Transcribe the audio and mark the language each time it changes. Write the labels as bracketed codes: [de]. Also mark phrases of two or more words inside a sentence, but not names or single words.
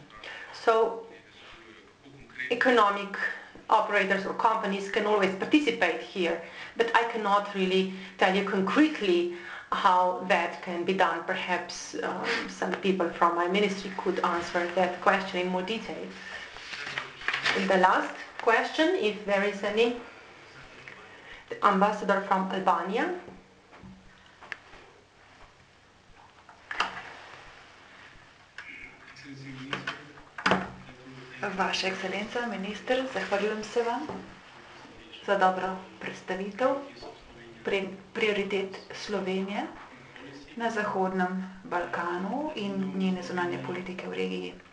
[en] So economic operators or companies can always participate here, but I cannot really tell you concretely how that can be done. Perhaps some people from my ministry could answer that question in more detail. And the last question, if there is any, the ambassador from Albania. [sl] Vaša ekscelenca, minister, zahvaljujem se vam za dobro predstavitev prioritet Slovenije na Zahodnem Balkanu in njene zunanje politike v regiji.